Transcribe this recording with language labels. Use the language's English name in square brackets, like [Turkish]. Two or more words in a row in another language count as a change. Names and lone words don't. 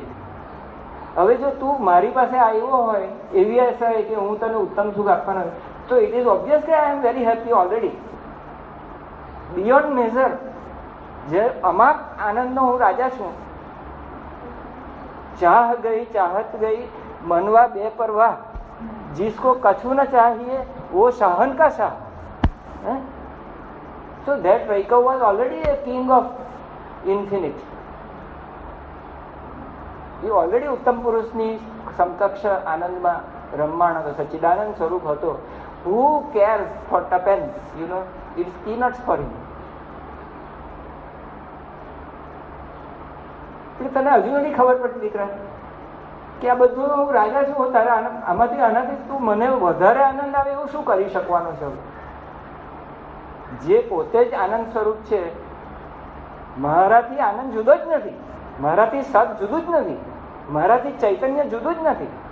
[Gujarati] હવે જો તું મારી પાસે આવ્યો હોય એવી આશા હોય કે હું તને ઉત્તમ સુખ આપવાનો હોય, તો [English] it is obvious [Gujarati] કે [English] I am very happy already beyond measure. [Gujarati] જે અમાપ આનંદનો હું રાજા છું. [Hindi] चाह गई चाहत गई मनवा बे परवाह, जिसको कछु न चाहिए वो शाहन का शाह. [English] So that Raikau was already a king of infinite. [Gujarati] એ ઓલરેડી ઉત્તમ પુરુષની સમકક્ષ આનંદમાં રમમાણ હતો, સચ્ચિદાનંદ સ્વરૂપ હતો. [English] Who cares for tuppence? You know, it's peanuts for him. [Gujarati] એટલે તને હજુ નથી ખબર પડતી દીકરા કે આ બધું હું રાજા છું, તારે આમાંથી આનાથી તું મને વધારે આનંદ આવે એવું શું કરી શકવાનો છે? જે પોતે જ આનંદ સ્વરૂપ છે, મારાથી આનંદ જુદો જ નથી, મારાથી સત જુદું જ નથી, મારાથી ચૈતન્ય જુદું જ નથી.